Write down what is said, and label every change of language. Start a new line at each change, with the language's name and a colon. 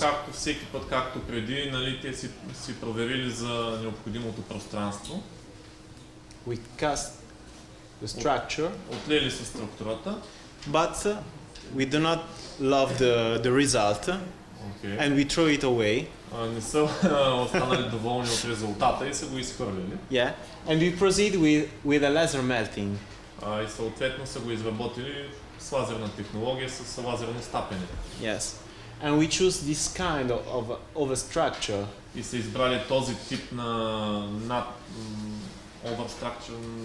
Bulgarian: Както всеки път, както преди, нали, те си проверили за необходимото пространство.
English: We cast the structure,
Bulgarian: Отлели са структурата.
English: but we do not love the result, Okay. and we throw it away.
Bulgarian: Не са останали доволни от резултата и са го изхвърлили.
English: Yeah, and we proceed with a laser melting.
Bulgarian: И съответно са го изработили с лазерна технология, с лазерно стапене.
English: Yes, and we choose this kind of a structure.
Bulgarian: И са избрали този тип на overstructure,